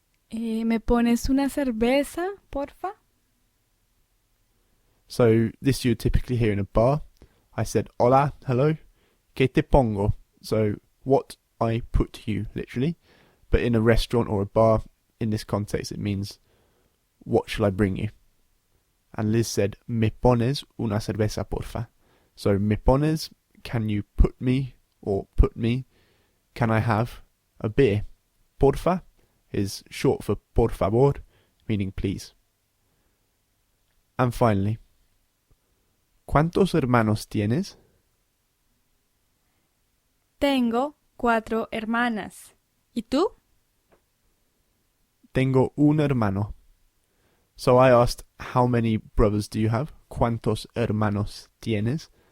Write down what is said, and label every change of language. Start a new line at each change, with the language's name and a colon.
Spanish: ¿Me pones una cerveza, porfa?
English: So, this you would typically hear in a bar. I said,
Spanish: hola,
English: hello,
Spanish: ¿qué te pongo?
English: So, what I put you, literally. But in a restaurant or a bar, in this context, it means, what shall I bring you? And Liz said,
Spanish: me pones una cerveza, porfa.
English: So,
Spanish: me pones,
English: can you put me, or put me, can I have a beer? Porfa is short for por favor, meaning please. And finally,
Spanish: ¿cuántos hermanos tienes? Tengo 4 hermanas. ¿Y tú? Tengo un hermano.
English: So I asked, how many brothers do you have?
Spanish: ¿Cuántos hermanos tienes?